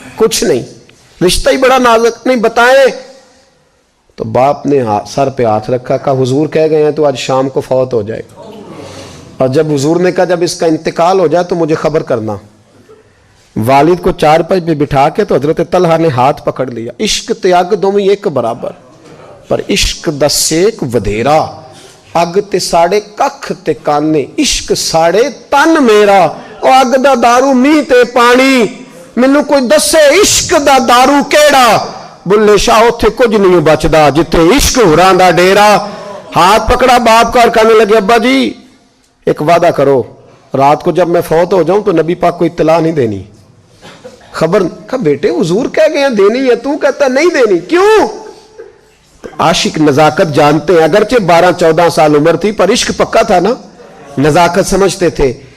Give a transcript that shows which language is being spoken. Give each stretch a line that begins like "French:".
Urdu: کچھ نہیں, رشتہ ہی بڑا نازک, نہیں بتائیں. تو باپ نے سر پہ ہاتھ رکھا, کہا حضور کہہ گئے ہیں تو آج شام کو فوت ہو جائے گا. اور جب حضور نے کہا جب اس کا انتقال ہو جائے تو مجھے خبر کرنا. والد کو چارپائی پہ بٹھا کے تو حضرت طلحہ نے ہاتھ پکڑ لیا.
Punjabi: عشق تیاگ دومی ایک برابر, پر عشق دا سیک ودھیرا, اگ تے ساڑے ککھ تے کانے, عشق ساڑے تن میرا, او اگ دا دارو می تے پانی, مینوں کوئی دسے عشق دا دارو کیڑا, بلے شاہ اتھے کچھ نہیں بچدا جتھے عشق ہران دا ڈیرا.
Urdu: ہاتھ پکڑا باپ کا اور کہنے لگے ابا جی ایک وعدہ کرو, رات کو جب میں فوت ہو جاؤں تو نبی پاک کو اطلاع نہیں دینی, خبر. کہا بیٹے حضور کہہ گئے ہیں دینی ہے, تو کہتا نہیں دینی, کیوں؟ عاشق نزاکت جانتے ہیں. اگرچہ 12-14 سال عمر تھی پر عشق پکا تھا نا, نزاکت سمجھتے تھے.